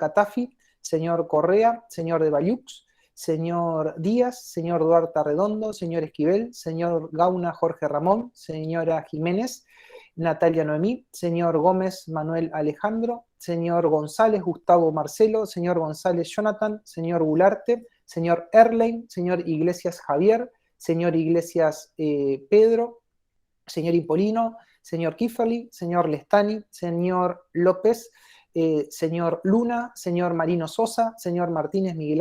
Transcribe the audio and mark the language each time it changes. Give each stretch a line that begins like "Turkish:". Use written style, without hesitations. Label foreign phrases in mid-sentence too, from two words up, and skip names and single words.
Spanish: Catafi, señor Correa, señor de Bayux, señor Díaz, señor Duarte Arredondo, señor Esquivel, señor Gauna Jorge Ramón, señora Jiménez, Natalia Noemí, señor Gómez Manuel Alejandro, señor González Gustavo Marcelo, señor González Jonathan, señor Gularte, señor Erlein, señor Iglesias Javier, señor Iglesias Pedro, señor Impolino, señor Kieferly, señor Lestani, señor López, señor Luna, señor Marino Sosa, señor Martínez Miguel